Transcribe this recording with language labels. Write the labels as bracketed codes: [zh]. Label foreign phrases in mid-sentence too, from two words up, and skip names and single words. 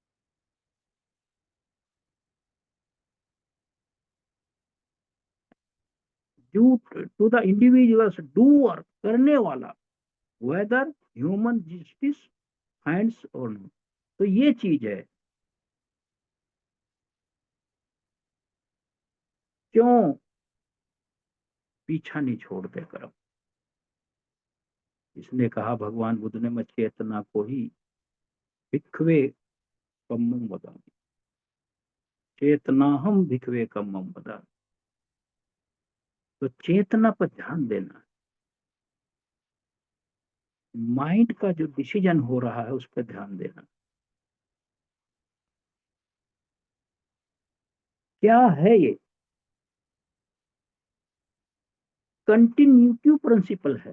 [en] due to the individuals doer, [hi] करने वाला, [en] whether human justice finds or not. [hi] तो ये चीज है, क्यों पीछा नहीं छोड़ते कर्म। इसने कहा भगवान बुद्ध ने, मैं चेतना को ही [pi] भिक्खवे कम्मम वदामि, चेतना हम भिक्खवे कम्मम वदामि। [hi] तो चेतना पर ध्यान देना, माइंड का जो डिसीजन हो रहा है उस पर ध्यान देना। क्या है ये? [en] continuative principle है।